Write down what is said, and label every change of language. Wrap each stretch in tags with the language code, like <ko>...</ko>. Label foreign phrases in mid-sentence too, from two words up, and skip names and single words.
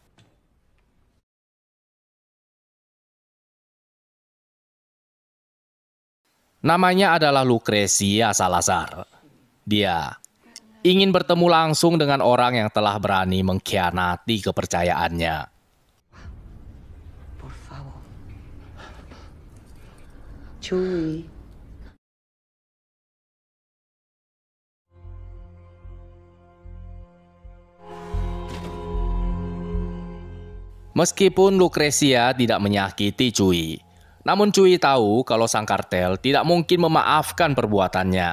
<id>Namanya adalah Lucrecia Salazar. Dia ingin bertemu langsung dengan orang yang telah berani mengkhianati kepercayaannya.</id> <es>Por favor. Chewie.</es> <id>Meskipun Lucrecia tidak menyakiti Cui, namun Cui tahu kalau sang kartel tidak mungkin memaafkan perbuatannya.</id>